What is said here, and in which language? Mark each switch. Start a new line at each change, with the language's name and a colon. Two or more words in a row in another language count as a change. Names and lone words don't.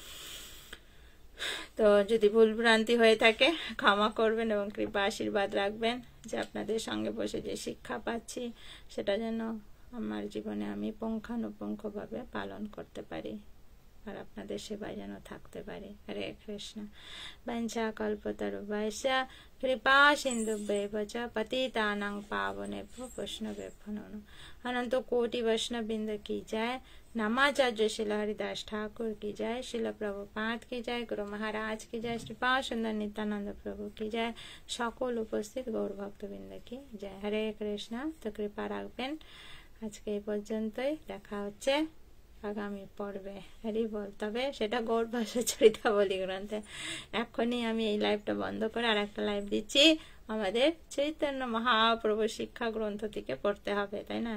Bangla: তো যদি ভুল ভ্রান্তি হয়ে থাকে ক্ষমা করবেন এবং কৃপা আশীর্বাদ রাখবেন যে আপনাদের সঙ্গে বসে যে শিক্ষা পাচ্ছি সেটা যেন আমার জীবনে আমি পুঙ্খানুপুঙ্খভাবে পালন করতে পারি আর আপনাদের সেবায় যেন থাকতে পারি। হরে কৃষ্ণ।
Sanskrit: বঞ্চা কল্পতরুভ্যশ্চ কৃপা সিন্ধুভ্যেব চ পতিতানাং পাবনেভ্যো বৈষ্ণবেভ্যো নমঃ।
Hindi: अनंत कोटि वैष्णव बिंद की जय। नामाचार्य शिला हरिदास ठाकुर की जय। शिला प्रभुपाद की जय। गुरु महाराज की जय। श्री पाद सुंदर नित्यानंद प्रभु की जय।
Bangla: সকল উপস্থিত গৌর ভক্তবৃন্দ
Hindi: की जय। हरे कृष्ण।
Bangla: তো কৃপা রাখবেন। আজকে এই পর্যন্তই, দেখা হচ্ছে আগামী পর্বে। হরি বল। তবে সেটা গৌর ভাষা চরিতাবলী গ্রন্থে। এখনই আমি এই লাইভটা বন্ধ করে আর একটা লাইভ দিচ্ছি। আমাদের চৈতন্য মহাপ্রভু শিক্ষা গ্রন্থ থেকে পড়তে হবে, তাই না?